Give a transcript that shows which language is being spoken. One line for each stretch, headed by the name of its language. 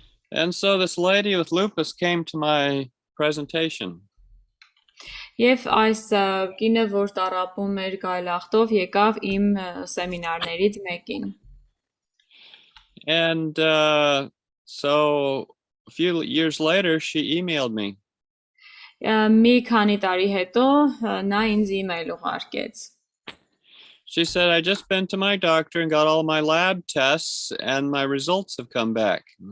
English: And so this lady with lupus came to my presentation.
Armenian: Եվ այս կինը, որ տառապում էր գայլախտով, եկավ իմ սեմինարներից մեկին։
English: And so a few years later, she emailed me.
Armenian: Մի քանի տարի հետո նա ինձ email ուղարկեց։
English: She said, I just been to my doctor and got all my lab tests and my results have come back.